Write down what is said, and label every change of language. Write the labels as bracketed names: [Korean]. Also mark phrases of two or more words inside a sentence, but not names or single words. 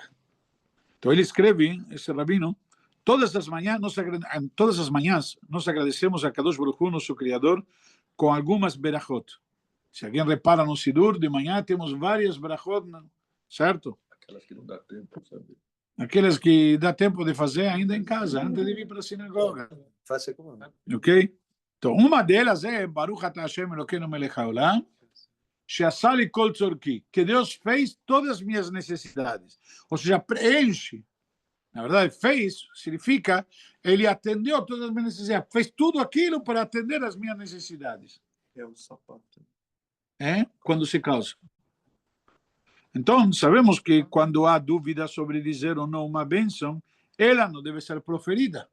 [Portuguese] Então ele escreve, esse rabino, todas as manhãs nós agradecemos a [Hebrew] קדוש ברוך הוא, [Portuguese] nosso Criador, com algumas berachot. Se alguém repara no Sidur, de manhã temos várias berachot, certo? Aquelas que não dá tempo, sabe? Aquelas que dá tempo de fazer ainda em casa, antes de vir para a sinagoga. Faça como? Ok? Então, uma delas é [Hebrew] ברוך אתה השם אלקינו מלך העולם שעשה לי כל צרכי, [Portuguese] que Deus fez todas as minhas necessidades. Ou seja, preenche. Na verdade, fez significa ele atendeu todas as minhas necessidades. Fez tudo aquilo para atender as minhas necessidades. É o sapato. Quando se casa. Então, sabemos que quando há dúvida sobre dizer ou não uma bênção, ela não deve ser proferida.